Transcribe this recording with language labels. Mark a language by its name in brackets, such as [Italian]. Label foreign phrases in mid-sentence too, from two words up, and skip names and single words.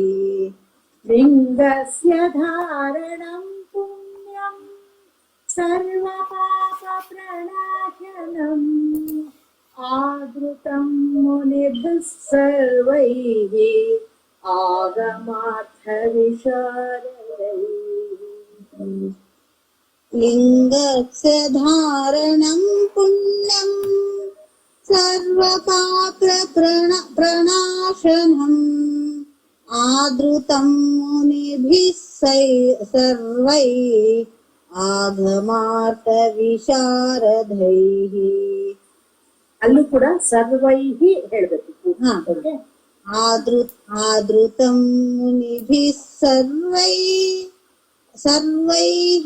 [Sanskrit] ಲಿಂಗಸ್ಯ ಧಾರಣಂ ಪುಣ್ಯಂ ಸರ್ವಪಾಪ ಪ್ರಣಾಶನಂ ಆದೃತಂ ಮುನಿಭಿಃ ಸರ್ವೈಃ ಆಗಮಾರ್ಥ ವಿಶಾರದೈಃ ಲಿಂಗಸ್ಯ ಧಾರಣಂ ಪುಣ್ಯಂ ಸರ್ವಪಾಪ ಪ್ರಣಾಶನಂ ಆದೃತಂ ಮುನಿಭಿಃ ಸರ್ವೈಃ ಆಗಮಾರ್ಥ ವಿಶಾರದೈಃ. [Kannada] ಅಲ್ಲೂ ಕೂಡ ಸರ್ವೈಹಿ ಹೇಳ್ಬೇಕು. [Sanskrit] ಆದೃತಂ ಮುನಿಭಿಃ ಸರ್ವೈಃ